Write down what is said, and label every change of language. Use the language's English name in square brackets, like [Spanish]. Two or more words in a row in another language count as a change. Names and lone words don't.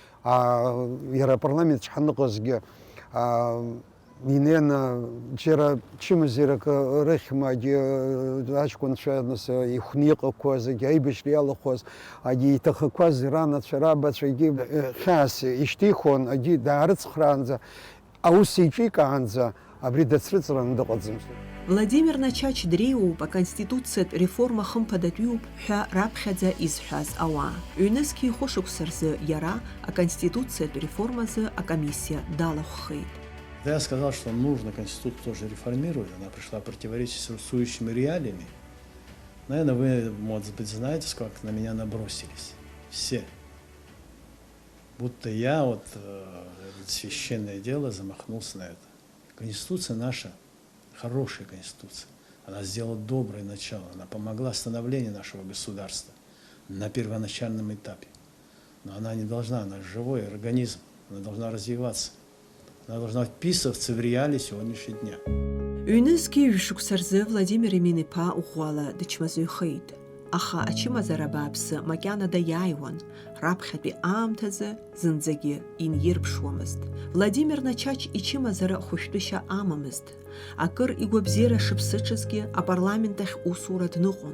[Abkhazian] иара апарламент шҳаныҟазгьы инеины џьара чымазарак рыхьмагьы аҷкәынцәа ихәны иҟақәаз, аибашьра иалахәыз, иҭахақәаз ранацәа, рабацәагьы хьаас ишьҭихуан, даарыцхраанӡа, аус иҿикаанӡа абри дацрыҵраны дыҟаӡамызт. Владимир Начач дреиуоуп аконституциатә реформа хымԥадатәиуп ҳәа раԥхьаӡа изҳәаз ауаа. Ҩнызқьи хәышықәса рзы иара аконституциатә реформазы акомиссиа далахәхеит. [Russian] Я сказал, что нужно Конституцию тоже реформировать, она пришла в противоречие с существующими реалиями. Наверное, вы, может быть, знаете, сколько на меня набросились. Все. Будто я это священное дело замахнулся на это. Конституция наша, хорошая Конституция. Она сделала доброе начало, она помогла становлению нашего государства на первоначальном этапе. Но она не должна, она живой организм, она должна развиваться. Она должна вписываться в реалии сегодняшнего дня. [Abkhazian] Ҩнызқьи ҩ-шықәса рзы Владимир Емин-иԥа ӷәӷәала дычмазаҩхеит. Аха ачымазара бааԥсы макьана даиааиуан, раԥхьатәи аамҭазы зынӡагьы инирԥшуамызт. Владимир Начач ичымазара хәышәтәышьа амамызт. Акыр игәабзиара шыԥсыҽызгьы апарламент ахь усура дныҟәон.